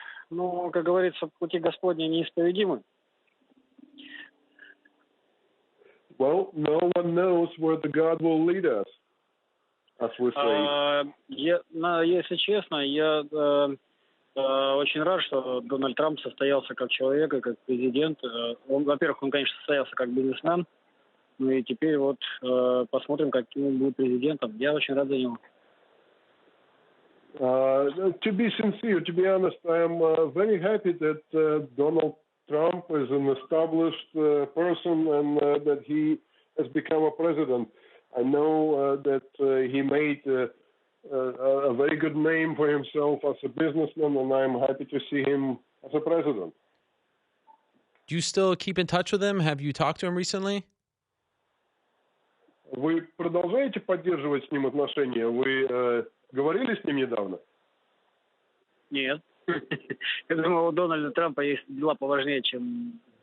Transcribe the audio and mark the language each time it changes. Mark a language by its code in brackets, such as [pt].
[ru] Ну, как говорится, пути Господни неисповедимы. [en] Well, no one knows where the God will lead us, as we say. [ru] Если честно, я очень рад, что Дональд Трамп состоялся как человек и как президент. Во-первых, он, конечно, состоялся как бизнесмен. Ну и теперь вот посмотрим, каким он будет президентом. Я очень рад за него. [en] To be sincere, to be honest, I am very happy that Donald Trump is an established person and that he has become a president. I know that he made a very good name for himself as a businessman, and I'm happy to see him as a president. Do you still keep in touch with him? Have you talked to him recently? [ru] Вы продолжаете поддерживать с ним отношения? Вы говорили с ним недавно? Нет. Я думаю, у Дональда Трампа есть дела поважнее, чем...